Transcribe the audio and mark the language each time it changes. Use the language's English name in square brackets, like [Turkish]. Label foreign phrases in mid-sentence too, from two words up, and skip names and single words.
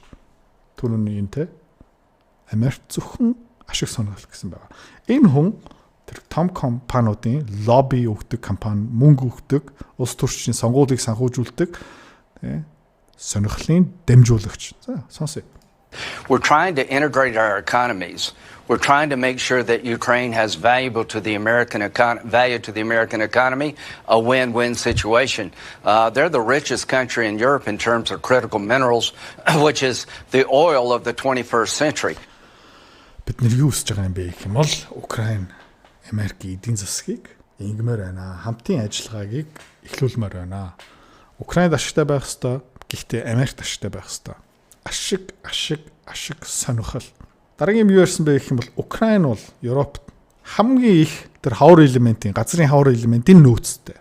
[Mongolian] Түрүүний энэ Америк зөвхөн ашиг сонирхол гэсэн байгаа. Энэ хүн тэр том компаниудын лобби өгдөг компани мөнгө өгдөг улс төрчийн сонгуулийг санхүүжүүлдэг сонирхлын дамжуулагч. За сонсъё. [English] We're trying to integrate our economies. We're trying to make sure that Ukraine has value to the American economy, a win-win situation. They're the richest country in Europe in terms of critical minerals, which is the oil of the 21st century. [Mongolian] Бид нэр юу хийж байгаа юм бэ гэх юм бол Украин Америкийн эдийн засгийг ингэмээр байна. Хамтын ажиллагаагийг эхлүүлмээр байна. Украинд ашигтай байх ёстой. Гэхдээ Америкт ашигтай байх ёстой. Ашиг сонирхол. Дараагийн юу ярьсан бэ гэх юм бол Украин бол Европт хамгийн их тэр хавар элементийн, газрын хавар элементийн нөөцтэй.